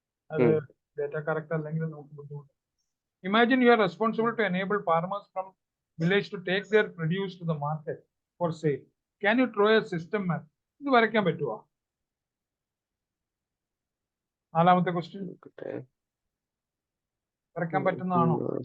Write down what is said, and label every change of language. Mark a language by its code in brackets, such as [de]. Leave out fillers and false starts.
[ml] അത് data correct അല്ലെങ്കിൽ നമുക്ക് ബുദ്ധിമുട്ട്. [en] Imagine you are responsible to enable farmers from village to take their produce to the market for sale. Can you draw a system map? [ml] ഇത് വരയ്ക്കാൻ പറ്റുമോ? നാലാമത്തെ question വരയ്ക്കാൻ പറ്റുന്നതാണോ?